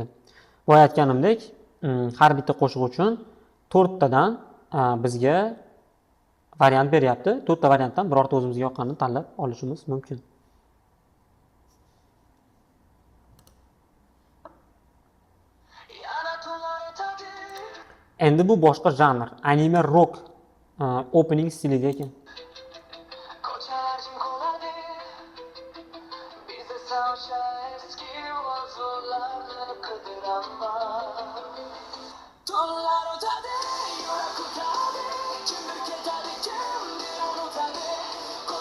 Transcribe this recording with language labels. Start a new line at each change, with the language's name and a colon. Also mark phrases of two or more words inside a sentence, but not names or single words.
Uzbek: Boya aytganimdek, har bitta qo'shiq uchun 4 tadan bizga variant beryapti. 4 ta variantdan birorta o'zimizga yoqqanini tanlab olishimiz mumkin. Endi bu boshqa janr,
English: anime rock opening
Uzbek: stilida ekan. Ko'chalar jim qoladi, biz esa o'sha eski orzularni qidiramiz. Tunlar o'tadi, yurak o'tadi, kimdir ketadi, kimdir unutadi.